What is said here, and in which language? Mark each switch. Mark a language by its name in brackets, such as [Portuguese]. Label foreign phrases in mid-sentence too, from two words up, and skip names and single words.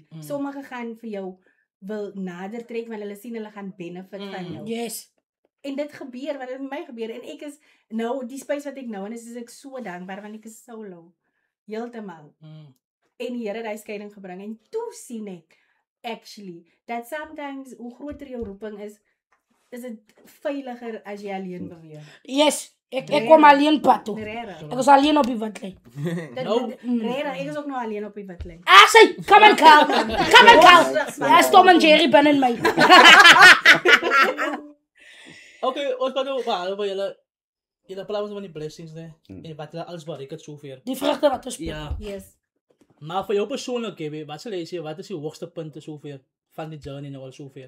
[Afrikaans] Sommige gaan vir jou wil nader trek want hulle sien hulle gaan benefit van jou. Yes. En dit gebeur, wat het met my gebeur, en ek is, nou, die space wat ek nou in is ek so dankbaar, want ek is solo, heeltemal, en die Here die skeiding gebring, en toe sien ek, [English] actually, that sometimes, [Afrikaans] hoe groter jou roeping is dit veiliger as jy alleen beweeg. Yes, ek kom alleen pad toe, ek was alleen op die witlyn. Ek is ook nou alleen op die witlyn. [English] Say, come and come, [Afrikaans] ja, Tom en Jerry binne in my. Okay, ons gaan nou oor julle plaas van die blessings, né? En wat julle alles bereik het sover. Die vrugte wat ons spreek. Ja. Yes. Maar vir jou persoonlik, wat sal jy sê, wat is die hoogste punte sover van die journey nou al sover?